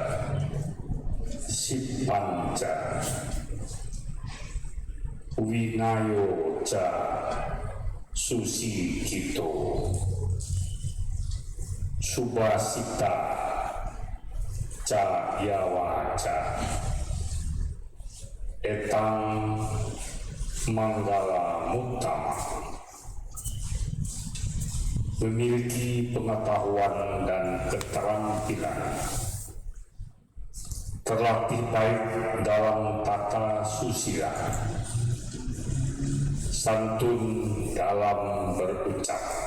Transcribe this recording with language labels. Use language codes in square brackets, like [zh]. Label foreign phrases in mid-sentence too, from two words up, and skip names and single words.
[pi] Sipanja Winayoja Susikito Subhasita Cayawaca Etang Manggala Muttama. [id] Memiliki pengetahuan dan keterampilan, terlatih baik dalam tata susila, santun dalam berucap.